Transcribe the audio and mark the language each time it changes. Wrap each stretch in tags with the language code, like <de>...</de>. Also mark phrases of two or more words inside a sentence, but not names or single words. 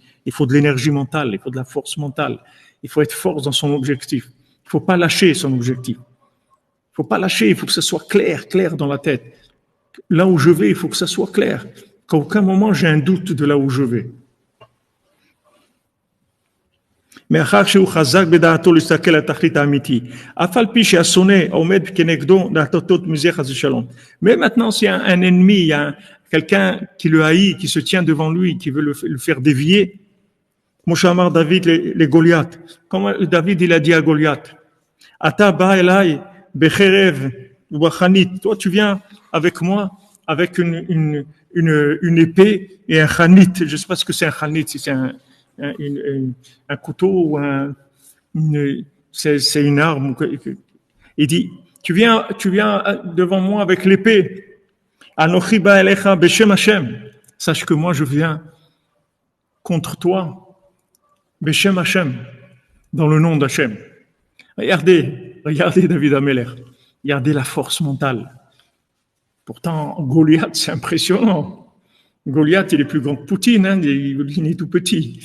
<fr>Il faut de l'énergie mentale, il faut de la force mentale. Il faut être fort dans son objectif. Il ne faut pas lâcher son objectif. Il ne faut pas lâcher, il faut que ça soit clair dans la tête. Là où je vais, il faut que ça soit clair. Qu'à aucun moment j'ai un doute de là où je vais.</fr> <he>מאחר שהוא חזק בדעתו להסתכל על התכלית האמיתי, אף על פי שהשונא עומד כנגדו דעתו מזה חס ושלום.</he> <fr>Mais maintenant, s'il y a un ennemi, il y a quelqu'un qui le haït, qui se tient devant lui, qui veut le faire dévier,</fr> <he>כמו שאמר דוד לגוליית,</he> <fr>comme David il a dit à Goliath,</fr> <he>אתה בא אליי בחרב ובחנית,</he> <fr>toi tu viens avec moi avec une épée et un khanit. Je ne sais pas ce que c'est un khanit, si c'est un couteau ou c'est une arme. Il dit, tu viens devant moi avec l'épée.</fr> <he>אנכי בא אליך בשם השם.</he> <fr>Sache que moi je viens contre toi,</fr> <he>בשם השם,</he> <fr>dans le nom d'Hashem. Regardez David Ameler. Regardez la force mentale. Pourtant, Goliath, c'est impressionnant. Goliath, il est plus grand que Poutine, hein, il est tout petit.</fr>